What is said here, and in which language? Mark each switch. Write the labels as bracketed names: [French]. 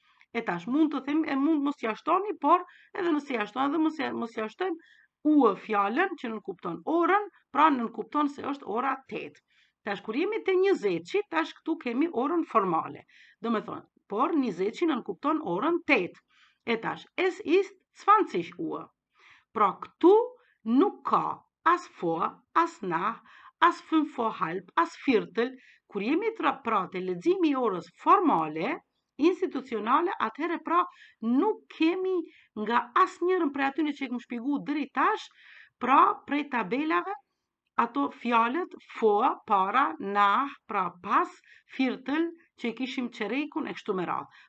[Albanian] E tash mund të themi, e mund mos jashtoni, por edhe nëse jashtoni dhe mos jashtojmë Uhr fjalën që nënkupton orën, pra nënkupton se është ora 8. Tash kur jemi te 20-shi, tash këtu kemi orën formale. Do me thonë, por 20-shi nënkupton orën 8. E tash, [German] es ist 20 Uhr. [Albanian] Pra këtu nuk ka as vor, as nach, as 5 vor halb, as viertel. Kur jemi pra te leximi i orës formale, institucionale, atëherë pra nuk kemi nga as njërën prej atyre që e kem shpjegu deri tash, pra prej tabelave, ato fjalët vor, para, nach, pra pas, viertel, që i kishim qerekun e kështu me radhë.